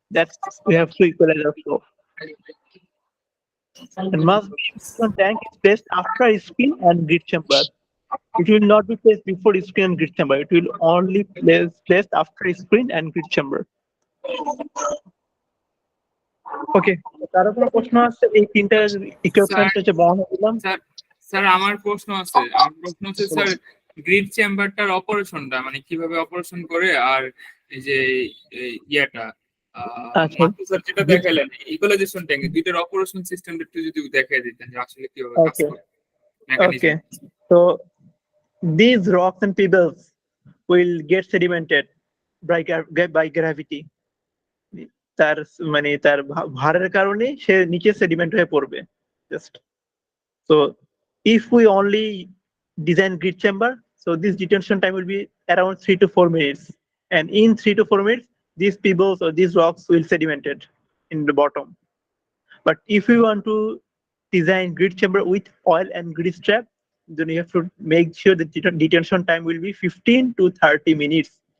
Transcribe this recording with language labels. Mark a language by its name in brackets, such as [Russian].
[English] That's we have to equalize our flow. And must be one tank is placed after screen and grid chamber. It will not be placed before screen and grid chamber. It will only placed after screen and grid chamber. Okay. [Bangla] তার কোনো প্রশ্ন আছে এই তিনটা equipment যে বর্ণনা দিলাম? Sir আমার প্রশ্ন আছে, স্যার গ্রিড চেম্বারটার অপারেশনটা মানে কিভাবে অপারেশন করে, আর এই যে ইয়াটা স্যার যেটা দেখালেন ইকুয়ালাইজেশন ট্যাঙ্ক, দুইটার অপারেশন সিস্টেমটা একটু যদি দেখাই দিতেন যে আসলে কিভাবে কাজ করে mechanism. [English] Okay. So these rocks and pebbles will get sedimented by gravity. [Bangla] তার মানে তার ভারের কারণে সে নিচে সেডিমেন্ট হয়ে পড়বে just. [English] So if we only design grid chamber, so this detention time will be around 3 to 4 minutes, and in 3 to 4 minutes these pebbles or these rocks will sedimented in the bottom. But if we want to design grid chamber with oil and grease trap, then you have to make sure the detention time will be 15 to 30 minutes.